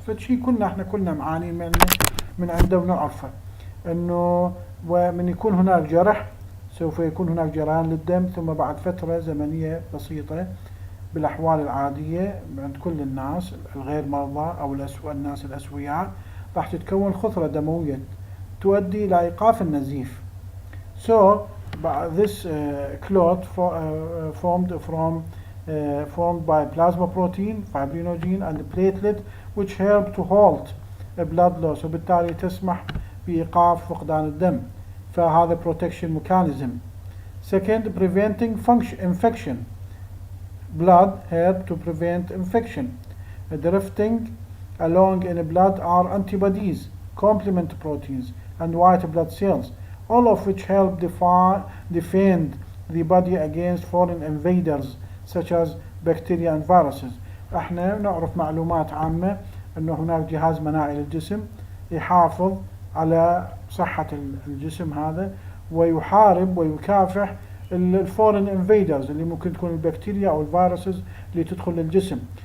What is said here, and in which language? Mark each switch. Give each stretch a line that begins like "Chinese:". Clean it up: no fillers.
Arabic: فشي احنا كلنا معاني من عنده ونعرفه انه ومن يكون هناك جرح سوف يكون هناك جريان للدم، ثم بعد فترة زمنية بسيطة بالأحوال العادية عند كل الناس الغير مرضى أو الناس الأسوياء راح تتكون خثرة دموية تؤدي إلى إيقاف النزيف.
English: So this clot formed by plasma protein, fibrinogen and platelet which help to halt blood loss،
Arabic: وبالتالي تسمح بإيقاف فقدان الدم.
English: فهذا protection mechanism. Second, preventing infection. Blood help to prevent infection. Drifting along in blood are antibodies, complement proteins and white blood cells, all of which help defend the body against foreign invaders such as bacteria and viruses.
Arabic: احنا نعرف معلومات عامة انه هناك جهاز مناعي للجسم يحافظ على صحة الجسم هذا ويحارب ويكافح الفورين انفيدرز اللي ممكن تكون البكتيريا او الفيروسز اللي تدخل للجسم.